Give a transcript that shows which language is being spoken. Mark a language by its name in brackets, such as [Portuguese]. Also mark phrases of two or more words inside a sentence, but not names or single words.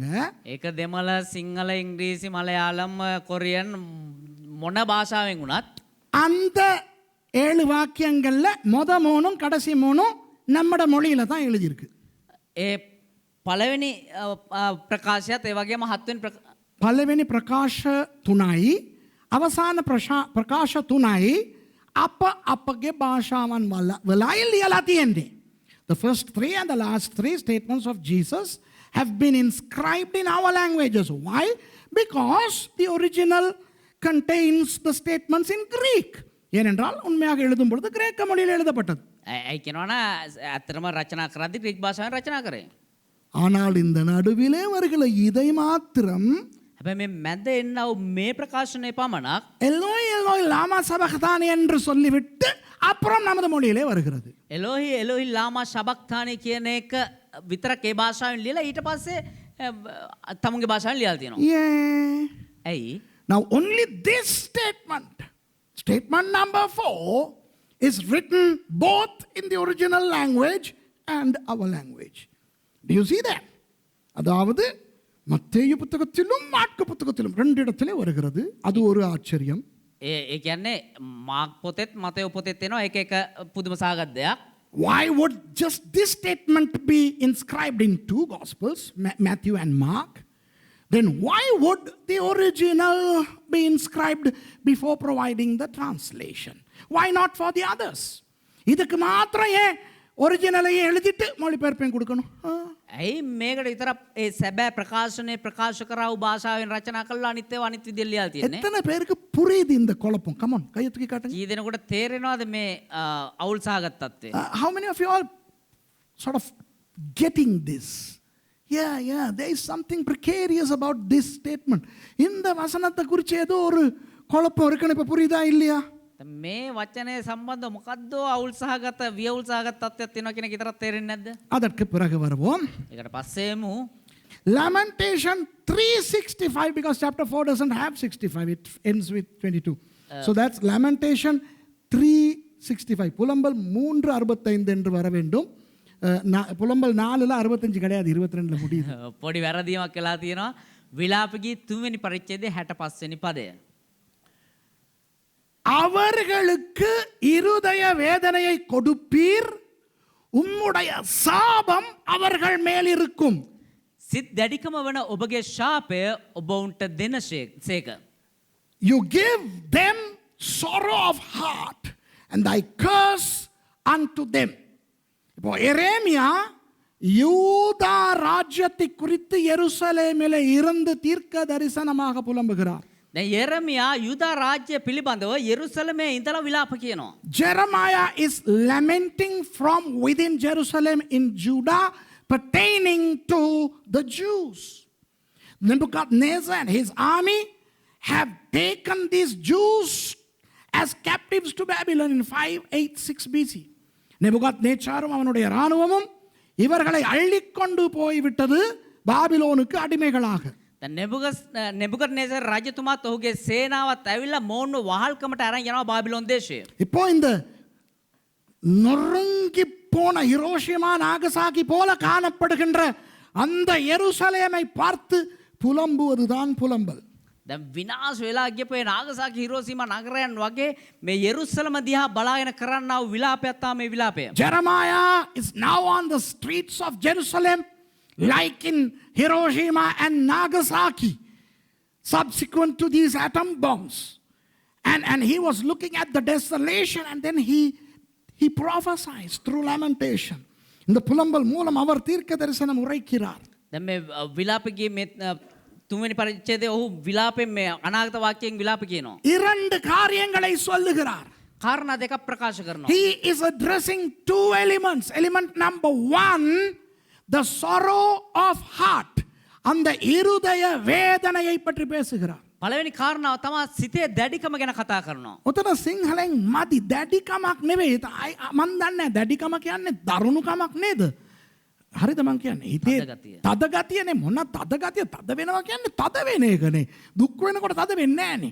[Sinhala] ඒක දෙමළ සිංහල ඉංග්‍රීසි මලයාලම් කොරියන් මොන භාෂාවෙන් වුණත් [Tamil] அந்த 7 வாக்கியங்கள்ல முத 3ம் கடைசி 3ம் நம்மட மொழியில தான் எழுதியிருக்கு. [Sinhala] ඒ පළවෙනි ප්‍රකාශයත් ඒ වගේම 7 වෙනි පළවෙනි ප්‍රකාශ තුනයි, අවසාන ප්‍රකාශ තුනයි අප අපගේ භාෂාවන් වලයි ලියලා තියෙන්නේ. [English] The first 3 and the last 3 statements of Jesus have been inscribed in our languages. Why? Because the original contains the statements in Greek. [Tamil] ஏனென்றால் உண்மையாக எழுதும் பொழுது கிரேக்க மொழியில் எழுதப்பட்டது. [Sinhala] ඇයි කියනවනම් ඇත්තටම රචනා කරද්දී ග්‍රීක භාෂාවෙන් රචනා කරේ. [Tamil] ஆனால் இந்த நடுவிலே வருகிற இதை மாத்திரம் [Sinhala] හැබැයි මේ මැද එන්නව මේ ප්‍රකාශනයේ පමණක් [Aramaic] אלהי אלהי למה שבקתני [Tamil] என்று சொல்லிவிட்டு அப்புறம் நமது மொழியிலே வருகிறது. [Aramaic] אלהי אלהי למה שבקתני [Sinhala] කියන එක විතරක් ඒ භාෂාවෙන් ලියලා ඊට පස්සේ තමුන්ගේ භාෂාවෙන් ලියලා තියෙනවා. [English] Yeah. [Sinhala] ඇයි? [English] Now only this statement number 4 is written both in the original language and our language. Do you see that? [Tamil] அதாவது மத்தேயு புத்தகத்திலும் மாற்கு புத்தகத்திலும் 2 இடத்திலே வருகிறது. அது ஒரு ஆச்சரியம். [Sinhala] ඒ කියන්නේ මාක් පොතෙත් මතයෝ පොතෙත් එනවා එක එක පුදුම සහගත දෙයක්. [English] Why would just this statement be inscribed in 2 Gospels, Matthew and Mark? Then why would the original be inscribed before providing the translation? Why not for the others? [Tamil] இதுக்கு மாத்திரம் ஏன் ஒரிஜினலையே எழுதிட்டு மொழிபெயர்ப்பையும் கொடுக்கணும்? [Sinhala] ඇයි මේකට විතර ඒ සැබෑ ප්‍රකාශනයේ ප්‍රකාශ කරව භාෂාවෙන් රචනා කළා අනිත් ඒවා අනිත් විදිහට ලියලා තියෙන්නේ. [Tamil] எத்தனை பேருக்கு புரியுது இந்த குழப்பம்? [English] Come on, [Tamil] கையை தூக்கி காட்டுங்க. [Sinhala] කී දෙනෙකුට තේරෙනවද මේ අවුල් සහගත තත්ත්වය? [English] How many of you all sort of getting this? Yeah, there is something precarious about this statement. [Tamil] இந்த வசனத்தை குறித்து ஏதோ ஒரு குழப்பம் இருக்குன்னு இப்ப புரியுதா இல்லையா? [Sinhala] මේ වචනය සම්බන්ධ මොකද්දෝ අවුල් සහගත වියවුල් සහගත තත්ත්වයක් තියෙනවා කියන එක විතරක් තේරෙන්නේ නැද්ද? [Tamil] அதற்கு பிறகு வருவோம். [Sinhala] ඒකට පස්සේමු [English] Lamentation 3:65, because chapter 4 doesn't have 65, it ends with 22. So that's Lamentation 3:65. [Tamil] புலம்பல் 3:65 என்று வர வேண்டும். புலம்பல் 4ல 65 கிடையாது, 22ல முடியுது. [Sinhala] පොඩි වැරදීමක් වෙලා තියෙනවා. විලාපගී 3 වෙනි පරිච්ඡේදයේ 65 වෙනි පදය. [Tamil] அவர்களுக்கு இருதய வேதனையை கொடுப்பீர், உம்முடைய சாபம் அவர்கள் மேல் இருக்கும். [Sinhala] සිත් දැඩිකම වන ඔබගේ ශාපය ඔබවුන්ට දෙන සේක. [English] You give them sorrow of heart and thy curse unto them. [Tamil] இப்போ எரேமியா யூதா ராஜ்யத்தை குறித்து எருசலேமிலே இருந்து தீர்க்க தரிசனமாக புலம்புகிறார். [Sinhala] දැන් යෙරමියා යුදා රාජ්‍ය පිළිබඳව යෙරුසලමේ ඉඳලා විලාප කියනවා. [English] Jeremiah is lamenting from within Jerusalem in Judah pertaining to the Jews. Nebuchadnezzar and his army have taken these Jews as captives to Babylon in 586 BC. [Tamil] நெபுகாத்நேச்சாரும் அவனுடைய இராணுவமும் இவர்களை அள்ளிக்கொண்டு போய்விட்டது பாபிலோனுக்கு அடிமைகளாக. [Sinhala] නෙබුකඩ්නේසර් රජතුමාත් ඔහුගේ සේනාවත් ඇවිල්ලා මෝන්ව වහල්කමට අරන් යනවා බාබිලෝන් දේශයේ. [Tamil] இப்போ இந்த நொறுங்கி போன ஹிரோஷிமா நாகசாகி போல காணப்படுகின்ற அந்த எருசலேமை பார்த்து புலம்புவதுதான் புலம்பல். [Sinhala] දැන් විනාශ වෙලා ගියපු ඒ නාගසාකි හිරෝසීමා නගරයන් වගේ මේ යෙරුසලම දිහා බලාගෙන කරන්නා වූ විලාපයක් තමයි මේ විලාපය. [English] Jeremiah is now on the streets of Jerusalem like in Hiroshima and Nagasaki subsequent to these atom bombs. And he was looking at the desolation and then he prophesies through lamentation. [Tamil] இந்த புலம்பல் மூலம் அவர் தீர்க்க தரிசனம் உரைக்கிறார். [Sinhala] දැන් මේ විලාපයේ මේ තුන්වෙනි පරිච්ඡේදයේ ඔහු විලාපයෙන් මේ අනාගත වාක්‍යයෙන් විලාප කියනවා. [Tamil] இரண்டு காரியங்களை சொல்லுகிறார். [Sinhala] කාරණා දෙකක් ප්‍රකාශ කරනවා. [English] He is addressing two elements. Element number one, the sorrow of heart. [Tamil] அந்த இருதய வேதனையை பற்றி பேசுகிறார். [Sinhala] පළවෙනි කාරණාව තමයි සිතේ දැඩිකම ගැන කතා කරනවා. ඔතන සිංහලෙන් මදි දැඩිකමක් නෙවෙයි. මන් දන්නේ දැඩිකම කියන්නේ දරුණුකමක් නේද? හරිද මං කියන්නේ? හිතේ තද ගතියනේ මොන තද ගතිය තද වෙනවා කියන්නේ තද වෙන එකනේ. දුක් වෙනකොට තද වෙන්නේ නැහනේ.